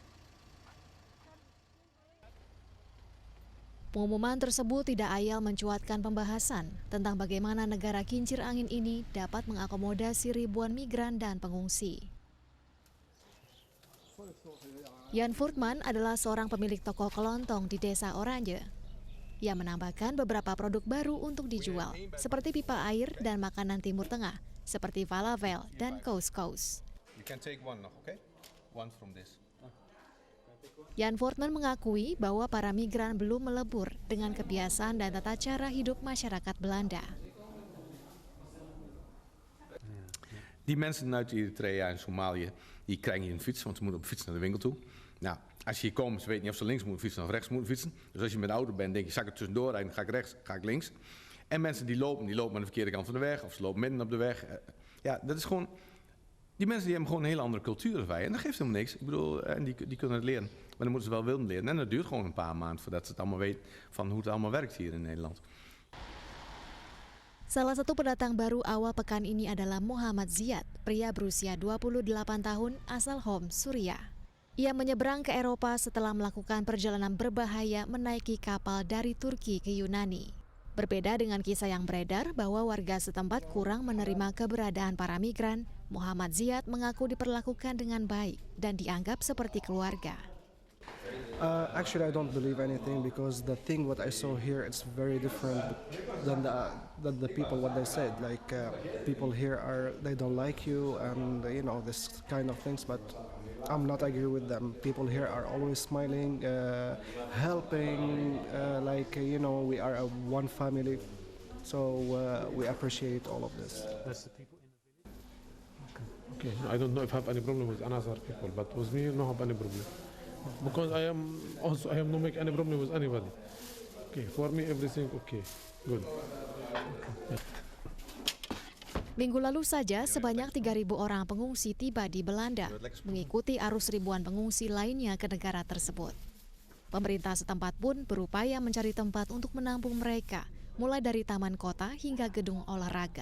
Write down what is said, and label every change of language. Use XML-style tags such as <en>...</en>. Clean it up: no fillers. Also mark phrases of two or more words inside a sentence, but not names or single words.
<id>Pengumuman tersebut tidak ayal mencuatkan pembahasan tentang bagaimana negara kincir angin ini dapat mengakomodasi ribuan migran dan pengungsi. Jan Voortman adalah seorang pemilik toko kelontong di desa Oranje. Ia menambahkan beberapa produk baru untuk dijual, seperti pipa air dan makanan Timur Tengah, seperti falafel dan couscous. Jan Voortman mengakui bahwa para migran belum melebur dengan kebiasaan dan tata cara hidup masyarakat Belanda.</id> <nl>Die mensen uit Eritrea en Somalië, die krijgen hier een fiets, want ze moeten op fiets naar de winkel toe. Nou, als je hier komt, ze weten niet of ze links moeten fietsen of rechts moeten fietsen. Dus als je met de auto bent, denk je, zal ik er tussendoor rijden, ga ik rechts, ga ik links. En mensen die lopen aan de verkeerde kant van de weg, of ze lopen midden op de weg. Ja, dat is gewoon, die mensen die hebben gewoon een hele andere cultuur dan wij. En dat geeft helemaal niks. Ik bedoel, en die kunnen het leren. Maar dan moeten ze wel willen leren. En dat duurt gewoon een paar maanden voordat ze het allemaal weten van hoe het allemaal werkt hier in Nederland.</nl> <id>Salah satu pendatang baru awal pekan ini adalah Muhammad Ziad, pria berusia 28 tahun asal Homs, Suriah. Ia menyeberang ke Eropa setelah melakukan perjalanan berbahaya menaiki kapal dari Turki ke Yunani. Berbeda dengan kisah yang beredar bahwa warga setempat kurang menerima keberadaan para migran, Muhammad Ziad mengaku diperlakukan dengan baik dan dianggap seperti keluarga.</id> <en>Actually, I don't believe anything because the thing what I saw here it's very different than the people what they said. Like people here they don't like you and you know this kind of things. But I'm not agree with them. People here are always smiling, helping. You know, we are one family, so we appreciate all of this. That's the people in the village. Okay, I don't know if I have any problem with another people, but with me, no have any problem. Because I am no make any problem with anybody. Okay, for me everything okay, good.</en> <id>Minggu lalu saja sebanyak 3.000 orang pengungsi tiba di Belanda, mengikuti arus ribuan pengungsi lainnya ke negara tersebut. Pemerintah setempat pun berupaya mencari tempat untuk menampung mereka, mulai dari taman kota hingga gedung olahraga.</id>